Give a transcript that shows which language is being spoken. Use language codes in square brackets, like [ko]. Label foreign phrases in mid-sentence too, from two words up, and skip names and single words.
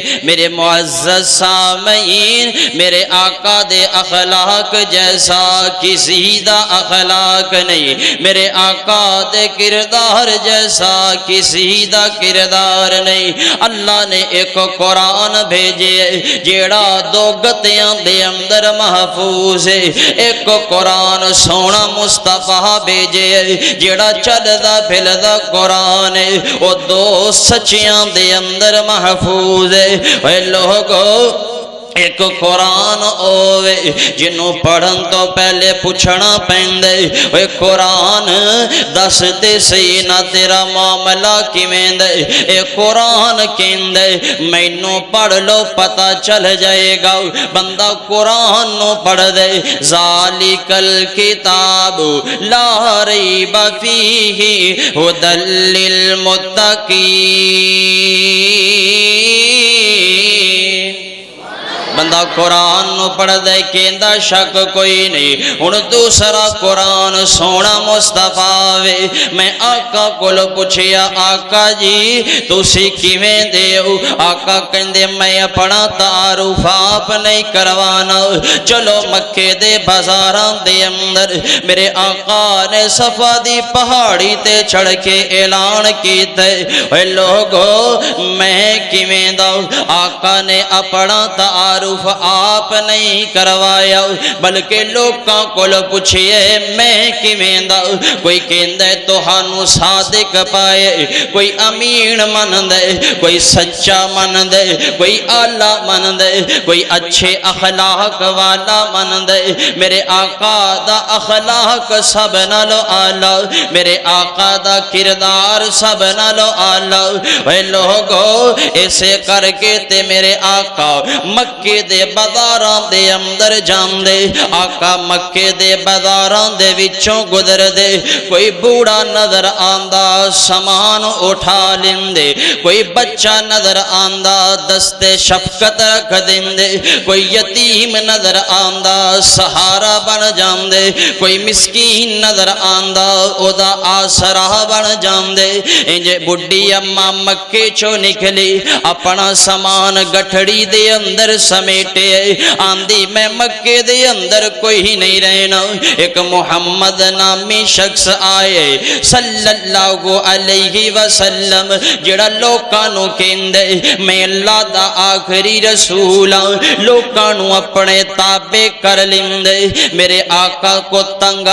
[pa] میرے معزز سامعین، میرے آقا دے اخلاق جیسا کسی دا اخلاق نہیں، میرے آقا دے کردار جیسا کسی دا کردار نہیں۔ اللہ نے ایک قرآن بھیجے جیڑا دو گتیاں دے اندر محفوظ ہے، ایک قرآن سونا مصطفیٰ بھیجے جیڑا چلدا پھلدا قرآن ہے، وہ دو سچیاں دے اندر محفوظ ہے۔ اے لوگو ایک قرآن اوے جنوں پڑھن تو پہلے پوچھنا پیندے، اے قرآن دس دے سی نہ تیرا معاملہ کیویں دے، اے قرآن کہندے مینوں پڑھ لو پتہ چل جائے گا۔ بندہ قرآن نو پڑھ دے، [ar] ذالک الکتاب لا ریب فیہ ھدی للمتقین، [pa] بندہ قرآن نو پڑھ دے کہندا شک کوئی نہیں۔ ہن دوسرا قرآن سونا مصطفیٰ وے، میں آقا کول پوچھیا آقا جی تسی کیویں دے ہو؟ آقا کہندے میں اپنا تعارف آپ نہیں کروانا، چلو مکے دے بازاراں دے اندر میرے آقا نے صفا دی پہاڑی تے چڑھ کے اعلان کیتا، اے لوگو میں کیویں دا؟ آقا نے اپنا تعارف آپ نہیں کروایا بلکہ لوکاں کول پوچھئے میں کیویں دا کوئی کہندا تہانوں صادق پائے کوئی امین مندے کوئی سچا مندے کوئی اعلیٰ مندے کوئی اچھے اخلاق والا مندے میرے آقا دا اخلاق سب نالو اعلیٰ میرے آقا دا کردار سب نالو اعلیٰ اے لوگو ایسے کر کے تے میرے آقا مکے دے بازاراں دے اندر جان دے آقا مکے دے بازاراں دے وچوں گزر دے کوئی بوڑھا نظر آندا سامان اٹھا لیندے کوئی بچہ نظر آندا دستے شفقت رکھ دیندے کوئی یتیم نظر آندا سہارا بن جاندے کوئی مسکین نظر آندا او دا آسرا بن جاندے انجے بڈھی اماں مکے چو نکلی اپنا سامان گٹھڑی دے اندر سمیٹے آندی میں مکے دے اندر کوئی نہیں رہنا ایک محمد نامی شخص آئے [ar] صلی اللہ علیہ وسلم [pa] جڑا لوکانوں کہندے میں اللہ دا آخری رسول لوکانوں اپنے تابع کر لیندے میرے آقا کو تنگ